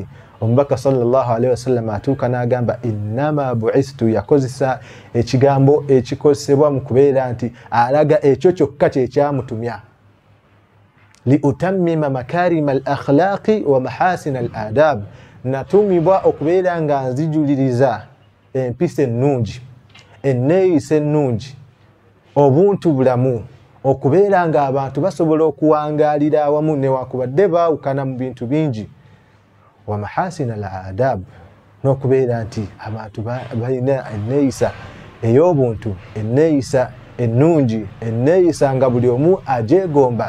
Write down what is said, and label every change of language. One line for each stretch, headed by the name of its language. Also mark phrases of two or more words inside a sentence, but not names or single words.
Ganda: Omubaka
Arabic: صلى الله عليه وسلم
Ganda: atuuka n'agamba
Arabic: إنما بعثت,
Ganda: yakozesa ekigambo ekikozesebwa mu kubeera nti alaga ekyo kyokka kye kyamutumya,
Arabic: لأتمم مكارم الأخلاق ومحاسن الآداب,
Ganda: natumibwa okubeera nga nzijuliriza empisa ennungi, enneeyisa ennungi, obuntu bulamu, okubeera nga abantu basobola okuwangaalira awamu newakubadde baawukana mu bintu bingi.
Arabic: ومحاسن الآداب,
Ganda: n'okubeera nti abantu balina enneeyisa ey'obuntu, enneeyisa ennungi, enneeyisa nga buli omu ajeegomba.